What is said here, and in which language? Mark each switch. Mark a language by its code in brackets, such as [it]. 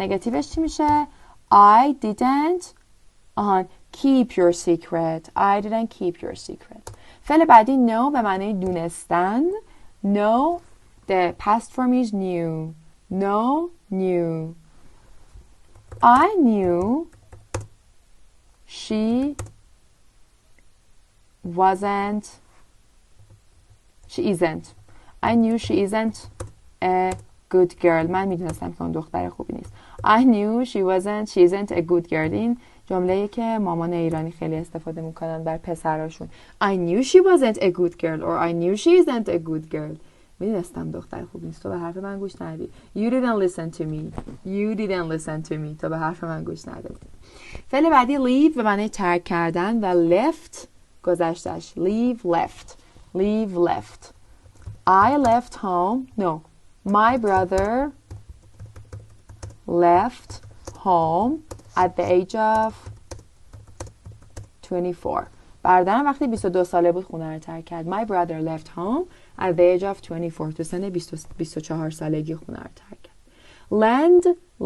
[fa] نگاتیوش چی میشه؟ [en] I didn't keep your secret. [fa] فعل بعدی know به معنی دونستن. [en] know the past form is knew. knew. I knew she isn't a good girl. [fa] من میدونستم که اون دختر خوبی نیست. [en] I knew she isn't a good girl. [fa] این جمله‌ای که مامان ایرانی خیلی استفاده میکنن بر پسراشون. [en] I knew she wasn't a good girl or I knew she isn't a good girl. [fa] میدونستم دختر خوبی نیست. تو به حرف من گوش ندی. [en] You didn't listen to me. [fa] تو به حرف من گوش ندی. فعل بعدی leave به معنی ترک کردن و left گذشتهش. [en] leave left. I left home. No. My brother left home at the age of 24. [fa] برادرم وقتی 22 ساله بود خونه رو ترک کرد. [en] My brother left home at the age of 24. [fa] تو سن 24 سالگی خونه رو ترک کرد.